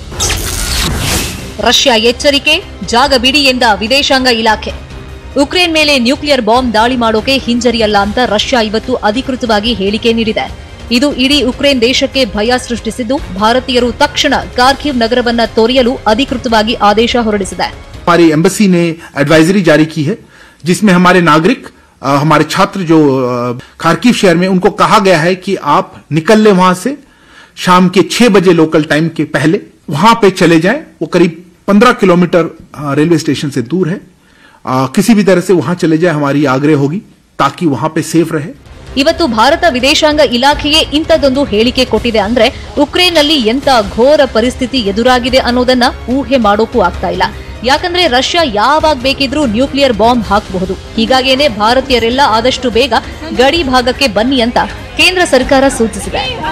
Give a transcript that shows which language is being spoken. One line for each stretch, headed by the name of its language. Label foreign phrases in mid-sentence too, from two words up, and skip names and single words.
Kannada: ರಷ್ಯಾ ಎಚ್ಚರಿಕೆ, ಜಾಗ ಬಿಡಿ ಎಂದ ವಿದೇಶಾಂಗ ಇಲಾಖೆ. ಉಕ್ರೇನ್ ಮೇಲೆ
English: nuclear bomb
Kannada: ದಾಳಿ ಮಾಡೋಕೆ ಹಿಂಜರಿಯಲ್ಲ ಅಂತ ರಷ್ಯಾ ಇವತ್ತು ಅಧಿಕೃತವಾಗಿ ಹೇಳಿಕೆ ನೀಡಿದೆ. ಇದು ಇಡೀ ಉಕ್ರೇನ್ ದೇಶಕ್ಕೆ ಭಯ ಸೃಷ್ಟಿಸಿದ್ದು, ಭಾರತೀಯರು ತಕ್ಷಣ ಕಾರ್ಕಿವ್ ನಗರವನ್ನ ತೊರೆಯಲು ಅಧಿಕೃತವಾಗಿ ಆದೇಶ ಹೊರಡಿಸಿದೆ.
Hindi: हमारी एम्बेसी ने एडवाइजरी जारी की है जिसमें हमारे नागरिक, हमारे छात्र जो खार्किव शहर में, उनको कहा गया है कि आप निकल ले वहां से शाम के 6 बजे
English: local time
Hindi: के पहले वहां पे चले जाएं. वो करीब 15 किलोमीटर रेलवे स्टेशन से दूर है. किसी भी तरह से वहां चले जाए, हमारी आग्रह होगी ताकि वहां पे सेफ रहे.
Kannada: ಇವತ್ತು ಭಾರತ ವಿದೇಶಾಂಗ ಇಲಾಖೆಯೇ ಇಂಥದ್ದೊಂದು ಹೇಳಿಕೆ ಕೊಟ್ಟಿದೆ ಅಂದ್ರೆ ಉಕ್ರೇನ್ನಲ್ಲಿ ಎಂತ ಘೋರ ಪರಿಸ್ಥಿತಿ ಎದುರಾಗಿದೆ ಅನ್ನೋದನ್ನ ಊಹೆ ಮಾಡೋಕ್ಕೂ ಆಗ್ತಾ ಇಲ್ಲ. ಯಾಕಂದ್ರೆ ರಷ್ಯಾ ಯಾವಾಗ ಬೇಕಿದ್ರೂ
English: nuclear bomb
Kannada: ಹಾಕಬಹುದು. ಹೀಗಾಗೇನೆ ಭಾರತೀಯರೆಲ್ಲ ಆದಷ್ಟು ಬೇಗ ಗಡಿ ಭಾಗಕ್ಕೆ ಬನ್ನಿ ಅಂತ ಕೇಂದ್ರ ಸರ್ಕಾರ ಸೂಚಿಸಿದೆ.